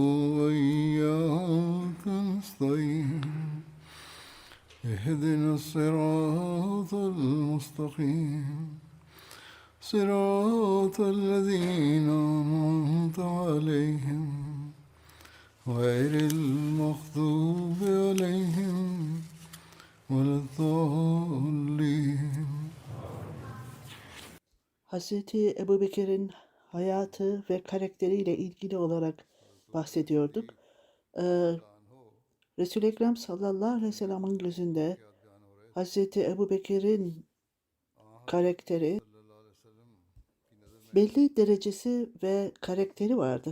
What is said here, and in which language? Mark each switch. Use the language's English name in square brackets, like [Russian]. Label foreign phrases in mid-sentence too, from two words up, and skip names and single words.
[Arabic] وإياك نستعين اهدنا الصراط المستقيم صراط الذين أنعمت عليهم غير المغضوب عليهم ولا الضالين. [Turkish] Hazreti Ebubekir'in hayatı ve karakteriyle ilgili olarak bahsediyorduk. Resul-i Ekrem [Arabic] صلى الله عليه وسلم'in [Turkish] gözünde Hazreti Ebubekir'in karakteri, belli derecesi ve karakteri vardı.